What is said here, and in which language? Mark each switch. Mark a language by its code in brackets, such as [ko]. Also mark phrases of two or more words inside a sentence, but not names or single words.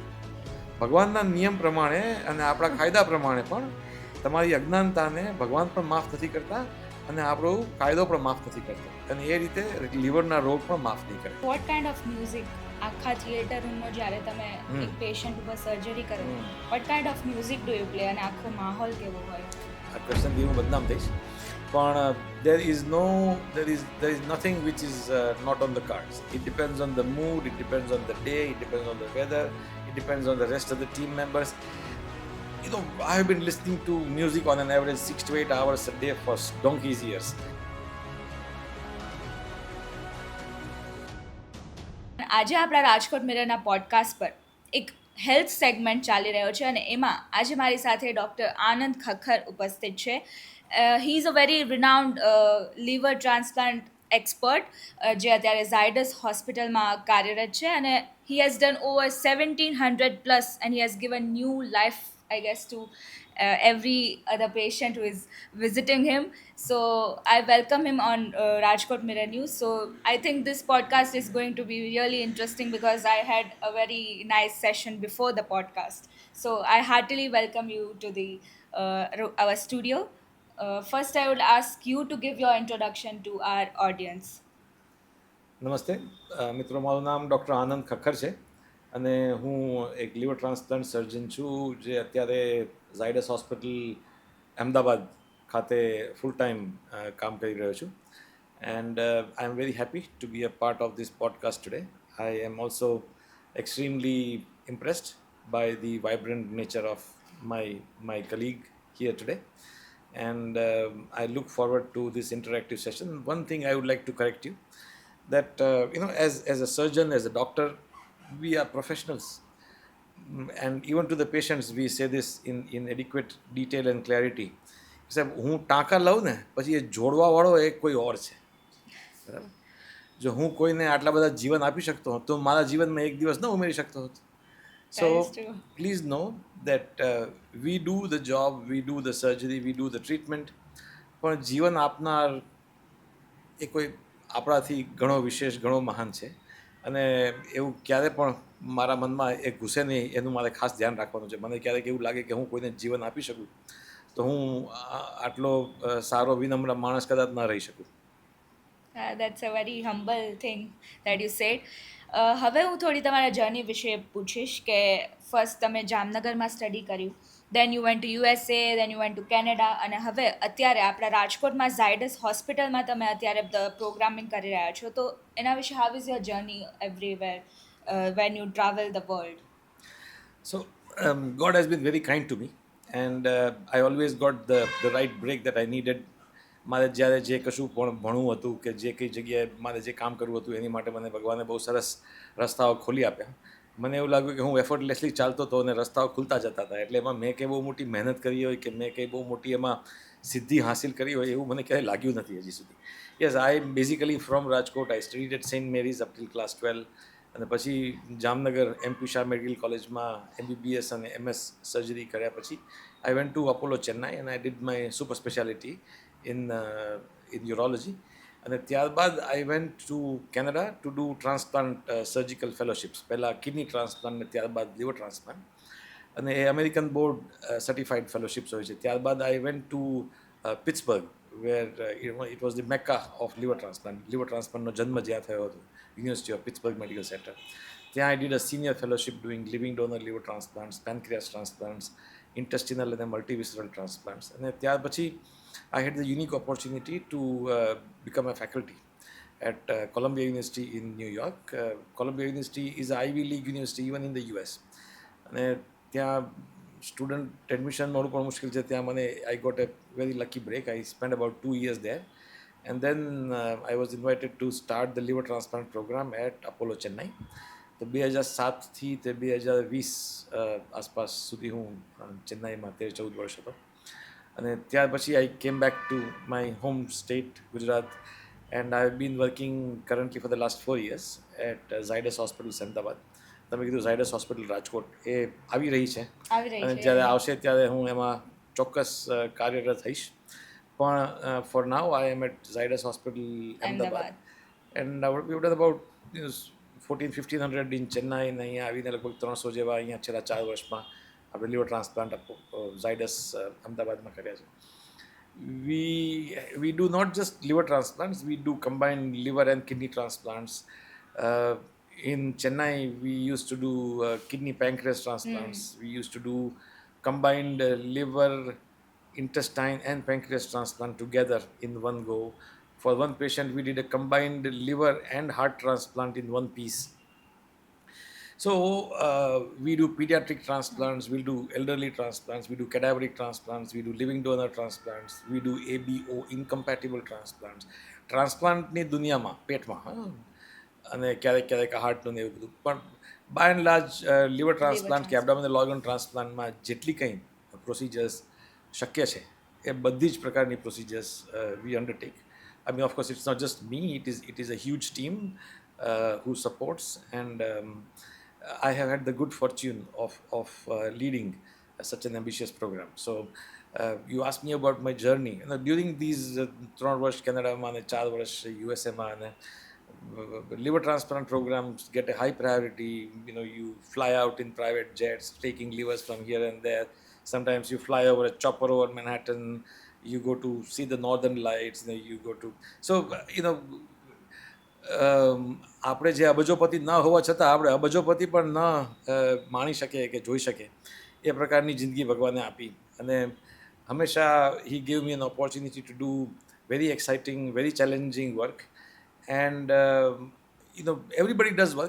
[gu] ભગવાનના નિયમ પ્રમાણે અને આપણા કાયદા પ્રમાણે પણ તમારી અજ્ઞાનતાને ભગવાન પણ માફ નથી કરતા અને આપણો કાયદો પણ માફ નથી કરતો, અને એ રીતે લીવરના રોગ પણ માફ નહીં કરે. [en] What kind of music [gu] આખા થિયેટર રૂમનો જ્યારે તમે એક પેશન્ટ ઉપર સર્જરી કરો, [en] What kind of music do you play [gu] અને આખો માહોલ કેવો હોય? આ ક્વેશ્ચનથી હું બદનામ થઈશ, પણ [en] there is nothing which is not on the cards. It depends on the mood, it depends on the day, it depends on the weather, it depends on the rest of the team members. You know, I have been listening to music on an average 6 to 8 hours a day for donkey's years. [gu] આજે આપણા રાજકોટ મિરરના પોડકાસ્ટ પર એક હેલ્થ સેગમેન્ટ ચાલી રહ્યો છે અને એમાં આજે મારી સાથે ડૉક્ટર આનંદ ખખર ઉપસ્થિત છે. [en] He is a very renowned liver transplant expert [gu] જે અત્યારે ઝાયડસ હોસ્પિટલમાં કાર્યરત છે અને [en] He has done over 1700 plus and he has given new life, I guess, to every other patient who is visiting him. So I welcome him on Rajkot Mirror News. So I think this podcast is going to be really interesting because I had a very nice session before the podcast. So I heartily welcome you to the our studio. First, I would ask you to give your introduction to our audience. [gu] નમસ્તે મિત્રો, મારું નામ ડૉક્ટર આનંદ ખખર છે અને હું એક લીવર ટ્રાન્સપ્લાન્ટ સર્જન છું જે અત્યારે ઝાયડસ હોસ્પિટલ અમદાવાદ ખાતે ફૂલ ટાઈમ કામ કરી રહ્યો છું. [en] And I am very happy to be a part of this podcast today. I am also extremely impressed by the vibrant nature of my colleague here today, and I look forward to this interactive session. One thing I would like to correct you, that as a surgeon, as a doctor, we are professionals. And even to the patients we say this in adequate detail and clarity. [gu] સાહેબ, હું ટાંકા લઉં ને પછી એ જોડવાવાળો એ કોઈ ઓર છે, બરાબર? જો હું કોઈને આટલા બધા જીવન આપી શકતો હોત તો મારા જીવનમાં એક દિવસ ન ઉમેરી શકતો હોત. [en] So please know that we do the job, we do the surgery, we do the treatment, [gu] પણ જીવન આપનાર એ કોઈ આપણાથી ઘણો વિશેષ, ઘણો મહાન છે. અને એવું ક્યારે પણ મારા મનમાં એ ઘૂસે નહીં, એનું મારે ખાસ ધ્યાન રાખવાનું છે. મને ક્યારેક એવું લાગે કે હું કોઈને જીવન આપી શકું તો હું આટલો સારો વિનમ્ર માણસ કદાચ ન રહી શકું. [en] That's a very humble thing that you said. [gu] હવે હું થોડી તમારા જર્ની વિશે પૂછીશ કે ફર્સ્ટ તમે જામનગરમાં સ્ટડી કર્યું, [en] then you went to USA, then you went to Canada, [gu] અને હવે અત્યારે આપણા રાજકોટમાં ઝાયડસ હોસ્પિટલમાં તમે અત્યારે પ્રોગ્રામિંગ કરી રહ્યા છો. તો એના વિશે [en] How is your journey everywhere when you travel the world? So God has been very kind to me, and I always got the right break that I needed. [gu] મારે જ્યારે જે કશું પણ ભણવું હતું કે જે કઈ જગ્યાએ મારે જે કામ કરવું હતું એની માટે મને ભગવાને બહુ સરસ રસ્તાઓ ખોલી આપ્યા. મને એવું લાગ્યું કે હું એફર્ટલેસલી ચાલતો હતો અને રસ્તાઓ ખુલતા જતા હતા. એટલે એમાં મેં કંઈ બહુ મોટી મહેનત કરી હોય કે મેં કંઈ બહુ મોટી એમાં સિદ્ધિ હાંસિલ કરી હોય એવું મને ક્યારેય લાગ્યું નથી હજી સુધી. [en] Yes, I am basically from Rajkot. I studied at St. Mary's up till class 12, [gu] અને પછી જામનગર એમપી શાહ મેડિકલ કોલેજમાં MBBS અને MS સર્જરી કર્યા પછી [en] I went to Apollo Chennai and I did my super speciality in urology. [gu] અને ત્યારબાદ [en] I went to Canada to do transplant surgical fellowships, [gu] પહેલાં કિડની ટ્રાન્સપ્લાન્ટ ને ત્યારબાદ લીવર ટ્રાન્સપ્લાન્ટ, અને એ [en] American board certified fellowships [gu] હોય છે. [en] ત્યારબાદ I went to Pittsburgh, where it was the Mecca of liver transplant. [gu] લીવર ટ્રાન્સપ્લાન્ટનો જન્મ જ્યાં થયો હતો, યુનિવર્સિટી ઓફ પિટ્સબર્ગ મેડિકલ સેન્ટર. [en] ત્યાં I did a senior fellowship doing living donor liver transplants, pancreas transplants, intestinal and multivisceral transplants. [gu] અને ત્યાર પછી [en] I had the unique opportunity to become a faculty at Columbia University in New York. Columbia University is an Ivy League university even in the US. [gu] અને ત્યાં સ્ટુડન્ટ એડમિશન મળવું પણ મુશ્કેલ છે. ત્યાં મને [en] I got a very lucky break. I spend about 2 years there. And then I was invited to start the liver transplant program at Apollo Chennai. [gu] તો 2007થી તે 2020 આસપાસ સુધી હું ચેન્નાઈમાં 13-14 વર્ષ હતો. અને ત્યાર પછી [en] I came back to my home state Gujarat, and I have been working currently for the last 4 years at Zydus Hospital Ahmedabad. [gu] તમે કીધું ઝાયડસ હોસ્પિટલ રાજકોટ એ આવી રહી છે, આવી રહી અને છે. જ્યારે આવશે ત્યારે હું એમાં ચોક્કસ કાર્યરત થઈશ. પણ [en] For now I am at Zydus Hospital Ahmedabad, and we've done about 1400-1500 in Chennai, [gu] અને અહીંયા આવીને લગભગ 300 જેવા અહીંયા છેલ્લા 4 વર્ષમાં આપણે લીવર ટ્રાન્સપ્લાન્ટ ઝાયડસ અમદાવાદમાં કર્યા છે. [en] we do not just liver transplants, we do combined liver and kidney transplants. In Chennai we used to do kidney pancreas transplants. We used to do combined liver, intestine and pancreas transplant together in one go. For one patient we did a combined liver and heart transplant in one piece. So we do pediatric transplants, we'll do elderly transplants, we do cadaveric transplants, we do living donor transplants, we do ABO incompatible transplants. [gu] ટ્રાન્સપ્લાન્ટની દુનિયામાં પેટમાં અને ક્યારેક ક્યારેક હાર્ટનું ને એવું બધું, પણ [en] by and large [gu] લીવર ટ્રાન્સપ્લાન્ટ કે એબ્ડોમિનલ ઓર્ગન ટ્રાન્સપ્લાન્ટમાં જેટલી કંઈ પ્રોસિજર્સ શક્ય છે એ બધી જ પ્રકારની પ્રોસિજર્સ [en] we undertake. I mean, of course, it's not just me, it is a huge team who supports, and I have had the good fortune of leading such an ambitious program. So you asked me about my journey. You know, during these [gu] 3 વર્ષ કેનેડામાં અને 4 વર્ષ યુએસએમાં, અને [en] liver transplant programs get a high priority. You know, you fly out in private jets taking livers from here and there. Sometimes you fly over a chopper over Manhattan, you go to see the northern lights, you know, you go to, so you know, [gu] આપણે જે અબજોપતિ ન હોવા છતાં આપણે અબજોપતિ પણ ન માણી શકીએ કે જોઈ શકીએ એ પ્રકારની જિંદગી ભગવાને આપી. અને હંમેશા [en] he gave me an opportunity to do very exciting, very challenging work. And you know, everybody does work.